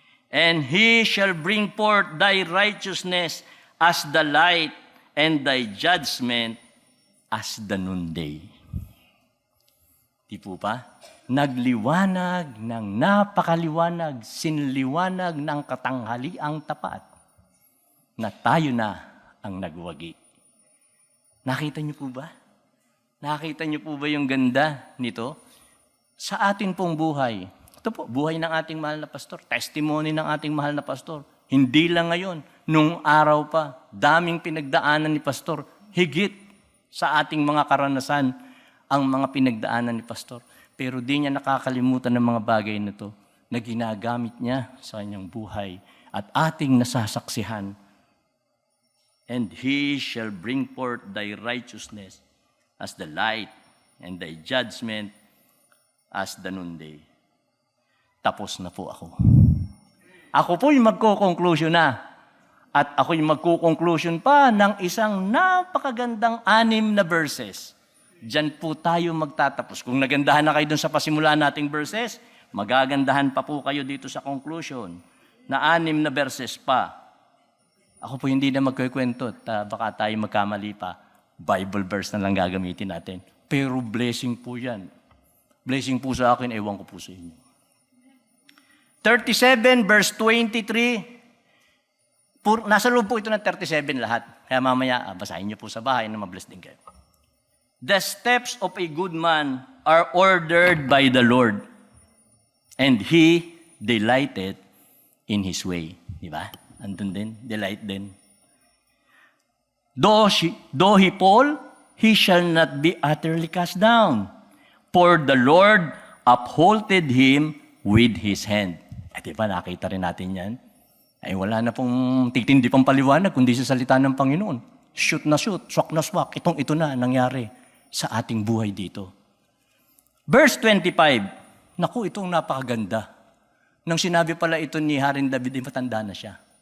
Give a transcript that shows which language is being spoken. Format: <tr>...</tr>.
<en>And he shall bring forth thy righteousness as the light and thy judgment as the noonday.</en> <tl>Di po ba? Nagliwanag ng napakaliwanag, sinliwanag ng katanghaliang tapat na tayo na ang nagwagi. Nakita niyo po ba? Nakita niyo po ba yung ganda nito? Sa atin pong buhay, ito po, buhay ng ating mahal na pastor, testimony ng ating mahal na pastor. Hindi lang ngayon, nung araw pa, daming pinagdaanan ni pastor, higit sa ating mga karanasan ang mga pinagdaanan ni pastor. Pero di niya nakakalimutan ng mga bagay na ito na ginagamit niya sa kanyang buhay at ating nasasaksihan.</tl> <en>And he shall bring forth thy righteousness as the light and thy judgment as the noonday.</en> <tl>Tapos na po ako. Ako po yung magko-conclusion na. At ako yung magko-conclusion pa ng isang napakagandang 6 na verses. Diyan po tayo magtatapos. Kung nagandahan na kayo dun sa pasimula nating verses, magagandahan pa po kayo dito sa conclusion na 6 na verses pa. Ako po hindi na magkukwento at baka tayo magkamali pa. Bible verse na lang gagamitin natin. Pero blessing po yan. Blessing po sa akin, ewan ko po sa inyo. 37 verse 23. Nasa loob po ito ng 37 lahat. Kaya mamaya, basahin niyo po sa bahay na mabless din kayo.</tl> <en>The steps of a good man are ordered by the Lord, and he delighted in his way.</en> <tl>Di ba? Andun din, delight din.</tl> <en>Though he fall, he shall not be utterly cast down. For the Lord upholded him with his hand.</en> <tl>Di ba, nakita rin natin yan? Ay wala na pong titindi pang paliwanag kundi sa salita ng Panginoon. Shoot na shoot, swak na swak. Ito na nangyari sa ating buhay dito. Verse 25. Naku, itong napakaganda. Nang sinabi pala ito ni Haring David, matanda na siya.</tl>